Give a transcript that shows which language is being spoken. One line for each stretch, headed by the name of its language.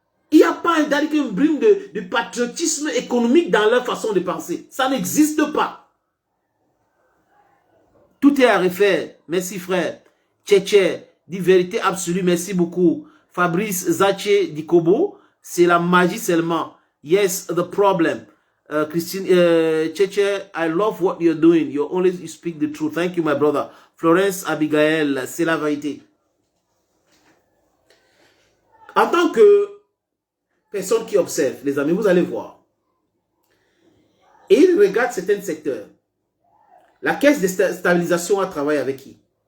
French: Il n'y a pas une brume de patriotisme économique dans leur façon de penser. Ça n'existe pas. Tout est à refaire. Merci frère. Tchétché, dit vérité absolue. Merci beaucoup. Fabrice Zaché Dikobo, c'est la magie seulement.
English: Yes, the problem. Christine Cheche, I love what you're doing. You speak the truth. Thank you, my brother.
French: Florence Abigail, c'est la vérité. En tant que personne qui observe, les amis, vous allez voir. Et il regarde certains secteurs. La caisse de stabilisation a travaillé avec qui?